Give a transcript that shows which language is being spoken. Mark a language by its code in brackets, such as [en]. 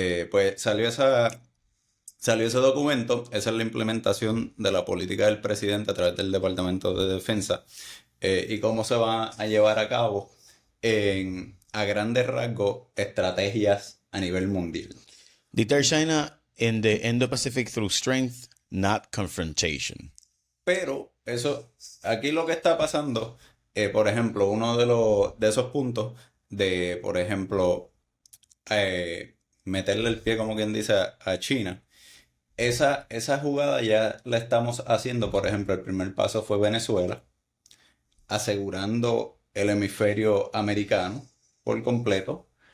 [es] Pues salió ese documento. Esa es la implementación de la política del presidente a través del Departamento de Defensa y cómo se va a llevar a cabo a grandes rasgos estrategias a nivel mundial. [en] Deter China in the Indo-Pacific through strength, not confrontation. [es] Pero aquí lo que está pasando, por ejemplo, uno de esos puntos de, por ejemplo, meterle el pie, como quien dice, a China. Esa jugada ya la estamos haciendo. Por ejemplo, el primer paso fue Venezuela, asegurando el hemisferio americano por completo.